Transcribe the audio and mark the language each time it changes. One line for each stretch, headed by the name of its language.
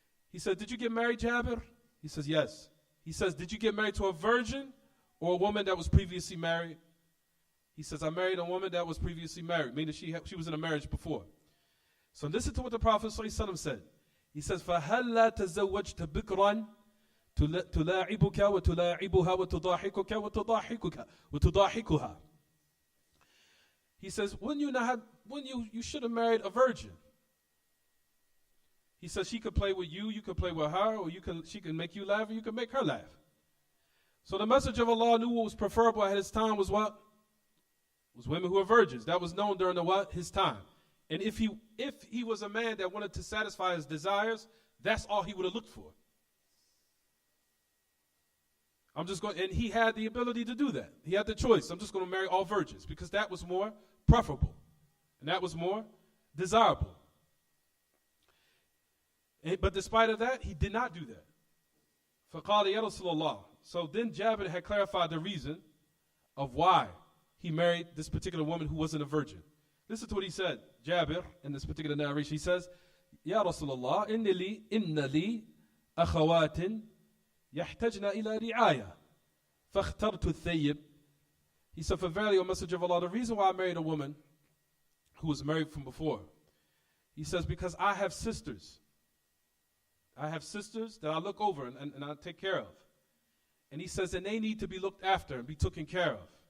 English: He said, did you get married, Jabir? He says, yes. He says, did you get married to a virgin or a woman that was previously married? He says, I married a woman that was previously married, meaning she was in a marriage before. So listen to what the Prophet ﷺ said. He says,
Arabic: فَهَلْ لَا تَزَوَّجْتَ بِكْرًا تُلَاعِبُكَ وَتُضَاحِكُكَ وَتُضَاحِكُهَا.
English: He says, you should have married a virgin. He says she could play with you, you could play with her, or she can make you laugh, or you can make her laugh. So the Messenger of Allah knew what was preferable at his time was what? Was women who were virgins. That was known during his time. And if he was a man that wanted to satisfy his desires, that's all he would have looked for. And he had the ability to do that. He had the choice. I'm just going to marry all virgins because that was more preferable. And that was more desirable. But despite of that, he did not do that.
Arabic: فَقَالَ يَا رَسُولَ اللَّهِ.
English: So then Jabir had clarified the reason of why he married this particular woman who wasn't a virgin. Listen to what he said, Jabir, in this particular narration. He says,
Arabic: يَا رَسُولَ اللَّهِ إِنَّ لِي أَخَوَاتٍ يَحْتَجْنَا إِلَى رِعَايَةٍ فَاخْتَرْتُ الثَّيِّبِ.
English: He said, for verily, O Messenger of Allah, the reason why I married a woman who was married from before, he says, because I have sisters. I have sisters that I look over and I take care of. And he says, and they need to be looked after and be taken care of.